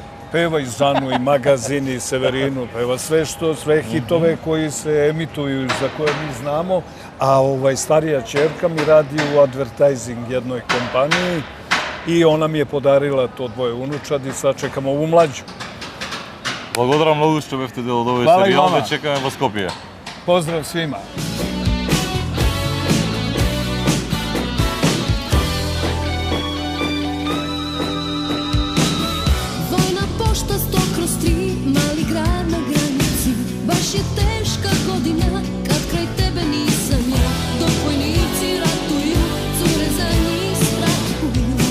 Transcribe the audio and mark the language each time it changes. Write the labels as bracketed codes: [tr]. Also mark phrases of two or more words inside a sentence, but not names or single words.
[sr] Peva i Zanu, i Magazin, i Severinu, peva sve hitove koji se emituju i za koje mi znamo, a starija ćerka mi radi u advertising jednoj kompaniji i ona mi je podarila to dvoje unučadi, sad čekamo ovu mlađu. [mk] Благодарам многу што бевте дел од овој серијал, ве чекаме во Скопје. [sr] Поздрав свима! Baš je teška godina kad kraj tebe nisam ja, dok vojnici ratuju, cure za njih strahuju.